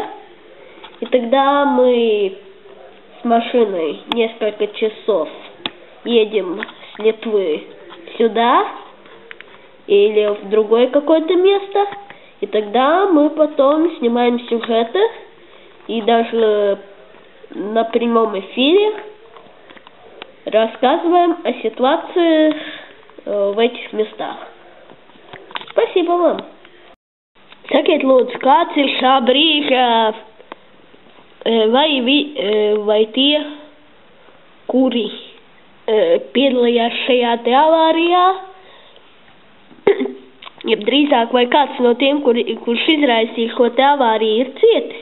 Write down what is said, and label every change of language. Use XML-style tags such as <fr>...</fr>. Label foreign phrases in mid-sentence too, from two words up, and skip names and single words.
<ru>И тогда мы с машиной несколько часов едем с Литвы сюда или в другое какое-то место. И тогда мы потом снимаем сюжеты и даже на прямом эфире рассказываем о ситуации в этих местах. Спасибо вам.</ru> <lv>Sakiet lūdzu, kāds ir šā brīža, vai tie, kuri piedalījās šajā te avārijā, jeb drīzāk, vai kāds no tiem, kurš izraisīja šo te avāriju, ir cietis?</lv>